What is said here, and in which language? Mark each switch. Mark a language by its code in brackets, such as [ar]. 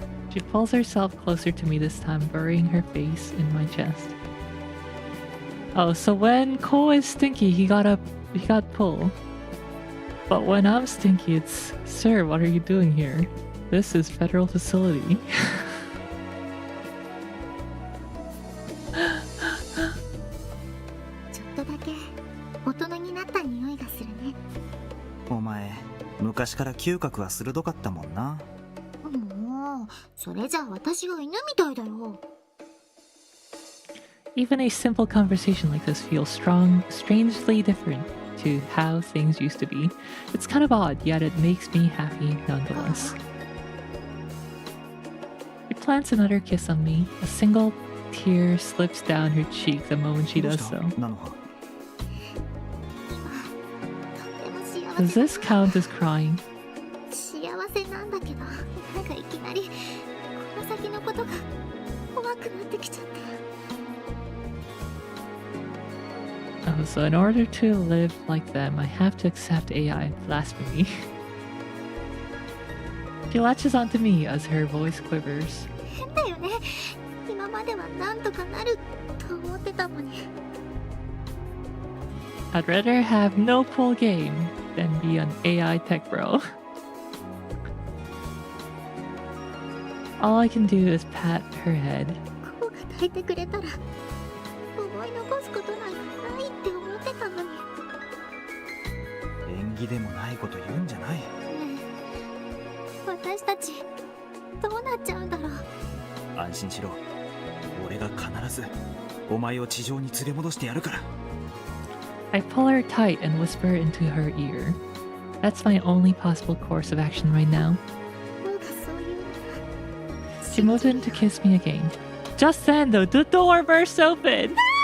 [en] She pulls herself closer to me this time, burying her face in my chest. Oh, so when Ko is stinky, he got pull. But when I'm stinky, it's, sir, what are you doing here? This is federal facility. [ja] ちょっとだけ大人になった匂いがするね。お前、昔から嗅覚は鋭かったもんな。もう、それじゃ私が犬みたいだよ。 [en] Even a simple conversation like this feels strangely different to how things used to be. It's kind of odd, yet it makes me happy nonetheless. She plants another kiss on me. A single tear slips down her cheek the moment she does so. [ja] 菜の葉。とっても [en] Does this count as crying? [ja] 幸せなんだけど、なんかいきなりこの先のことが怖くなってきちゃって。 [en] Oh, so in order to live like them, I have to accept AI blasphemy. She latches onto me as her voice quivers. [ja] 変だよね。今まではなんとかなると思ってたのに。 [en] I'd rather have no full game than be an AI tech bro. All I can do is pat her head. [ja] こうが抱いてくれたら思い残すことなんかないって思ってたのに。縁起でもないこと言うんじゃない。ねえ、私たちどうなっちゃうんだろう。安心しろ。俺が必ずお前を地上に連れ戻してやるから。 [en] I pull her tight and whisper into her ear. That's my only possible course of action right now. [ja] 僕がそういうなら。 [en] She moves in to kiss me again. Just then, though, the door bursts open.